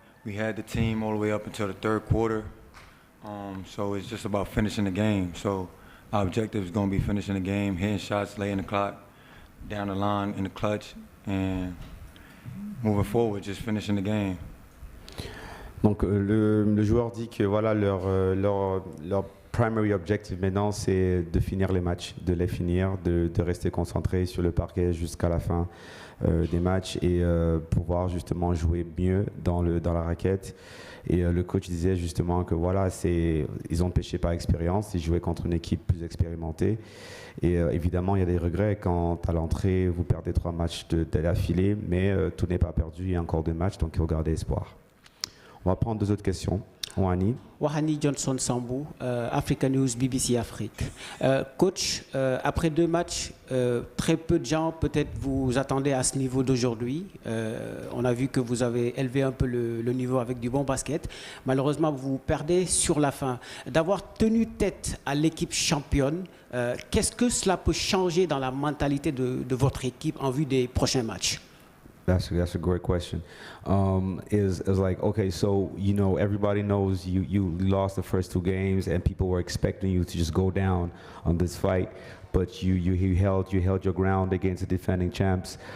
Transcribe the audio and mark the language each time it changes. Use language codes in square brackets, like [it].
[en] We had the team all the way up until the 3rd quarter, so it's just about finishing the game. So our objective is going to be finishing the game, hitting shots, laying the clock, down the line in the clutch, and moving forward, just finishing the game. [fr] Donc le joueur dit que voilà leur [en] primary objective [fr] maintenant, c'est de finir les matchs, de les finir, de rester concentré sur le parquet jusqu'à la fin des matchs et pouvoir justement jouer mieux dans la raquette. Et le coach disait justement que voilà, ils ont pêché par expérience, ils jouaient contre une équipe plus expérimentée. Et évidemment, il y a des regrets quand à l'entrée, vous perdez 3 matchs d'affilée, mais tout n'est pas perdu, il y a encore 2 matchs, donc il faut garder espoir. On va prendre 2 autres questions. Wahani Johnson Sambou, Africa News, BBC Afrique. Coach, après 2 matchs, très peu de gens peut-être vous attendez à ce niveau d'aujourd'hui. On a vu que vous avez élevé un peu le niveau avec du bon basket. Malheureusement, vous perdez sur la fin. D'avoir tenu tête à l'équipe championne, qu'est-ce que cela peut changer dans la mentalité de votre équipe en vue des prochains matchs? [en] That's a great question. Is like, okay, so everybody knows you lost the first 2 games and people were expecting you to just go down on this fight, but you held your ground against the defending champs.